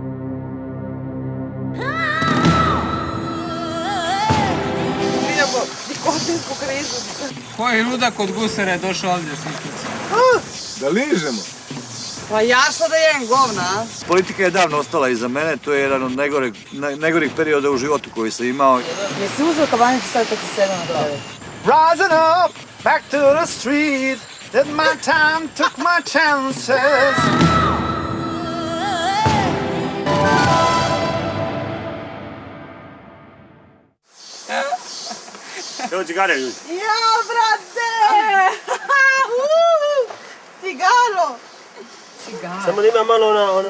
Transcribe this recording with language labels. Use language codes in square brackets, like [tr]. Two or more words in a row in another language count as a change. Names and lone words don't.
[sr] Ubijamo nikotinsku krizu. Koji ludak od gusara je došao ovdje sličica? Da ližemo? Pa ja što da jem govna, a? Politika je davno ostala iza mene, to je jedan od najgorih perioda u životu koji sam imao. Jesi uzeo kabanicu sad kad si sedao na krevet? [en] Rising up, back to the street, did my time, took my chances. [sr] Evo cigare, ljudi. Ja, brate! Cigaro! Samo da ima malo ona...